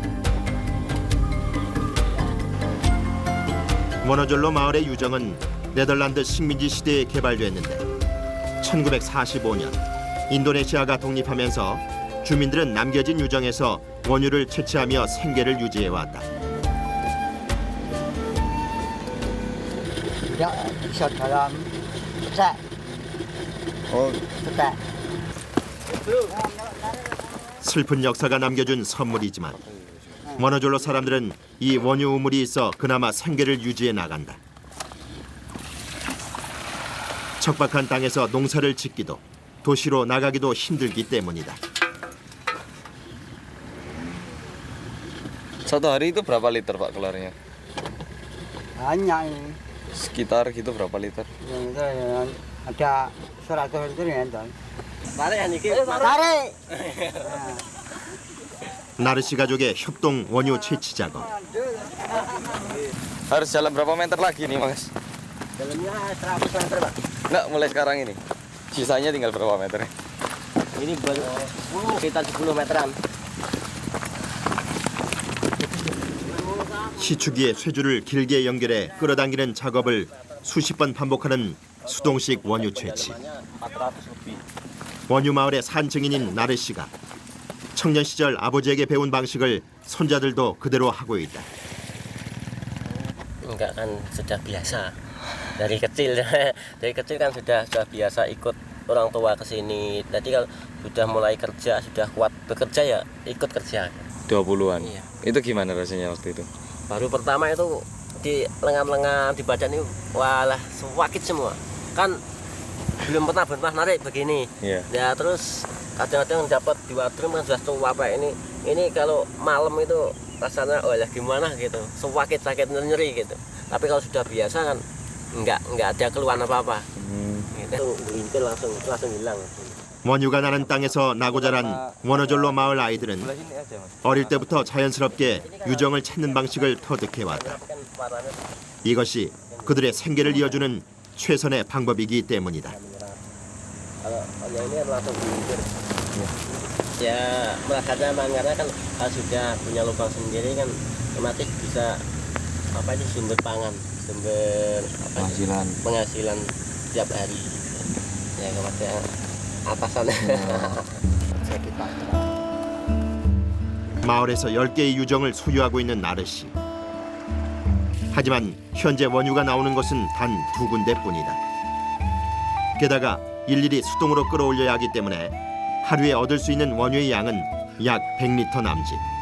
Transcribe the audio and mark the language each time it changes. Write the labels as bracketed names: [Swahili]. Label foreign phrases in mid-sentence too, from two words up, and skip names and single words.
[Korean] 워너졸로 마을의 유정은 네덜란드 식민지 시대에 개발됐는데 1945년 인도네시아가 독립하면서 주민들은 남겨진 유정에서 원유를 채취하며 생계를 유지해왔다. [Indonesian] Bisa dalam cek. Cek. [Korean] 슬픈 역사가 남겨준 선물이지만 워너졸로 사람들은 이 원유 우물이 있어 그나마 생계를 유지해 나간다. 척박한 땅에서 농사를 짓기도 도시로 나가기도 힘들기 때문이다. [Indonesian] Satu hari itu berapa liter Pak keluarnya? Banyak ini. Sekitar gitu berapa liter? Ada 100 liter ya, tarik. [Korean] 나르시 가족의 협동 원유 채취 작업. [Indonesian] Harus jalan berapa meter lagi nih, Mas? Dalamnya 100 meter, Pak. Nggak, mulai sekarang ini. Sisanya tinggal berapa meter? Ini baru sekitar 10 meteran. [Korean] 시추기에 쇠줄을 길게 연결해 끌어당기는 작업을 수십 번 반복하는 수동식 원유 채취. [Indonesian] 400 lebih. [Korean] 원유 마을의 산증인인 나르 씨가 청년 시절 아버지에게 배운 방식을 손자들도 그대로 하고 있다. [Indonesian] Enggak kan sudah biasa. Dari kecil kan sudah biasa ikut orang tua ke sini. Jadi kalau sudah mulai kerja, sudah kuat bekerja ya ikut kerja. 20-an. Iya. Itu gimana rasanya waktu itu? Baru pertama itu di lengan-lengan di badan itu walah sakit semua. Kan belum pernah narik begini. Iya. Ya terus kadang-kadang dapat di wadrum kan sudah tua Pak ini. Ini kalau malam itu rasanya oh ya gimana gitu. Sakit nyeri gitu. Tapi kalau sudah biasa kan enggak ada keluhan apa-apa. Gitu. Lintil langsung hilang. [Korean] 원유가 나는 땅에서 나고 자란 원어졸로 마을 아이들은 어릴 때부터 자연스럽게 유정을 찾는 방식을 터득해왔다. 이것이 그들의 생계를 이어주는 최선의 방법이기 때문이다. [Indonesian] Kalau yang ini langsung dilintir. Ya karena kan kalau sudah punya lubang sendiri kan otomatis bisa apa itu sumber pangan, sumber penghasilan tiap hari. Ya kemudian atasan. [Korean] 마을에서 10개의 유정을 소유하고 있는 나르 씨. 하지만 현재 원유가 나오는 것은 단 2군데뿐이다. 게다가 일일이 수동으로 끌어올려야 하기 때문에 하루에 얻을 수 있는 원유의 양은 약 100리터 남짓.